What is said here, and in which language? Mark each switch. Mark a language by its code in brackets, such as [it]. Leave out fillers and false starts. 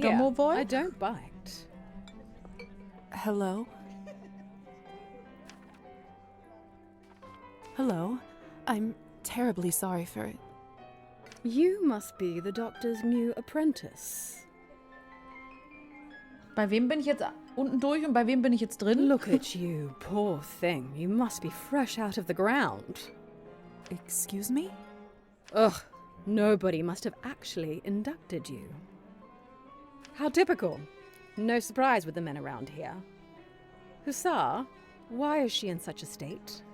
[en] domovoy? I don't bite. Hello? Hello? I'm terribly sorry for it. You must be the doctor's new apprentice. [de] Bei wem bin ich jetzt unten durch und bei wem bin ich jetzt drin? [en] Look at you, poor thing. You must be fresh out of the ground. Excuse me? Ugh, nobody must have actually inducted you. How typical. No surprise with the men around here. Hussar, why is she in such a state?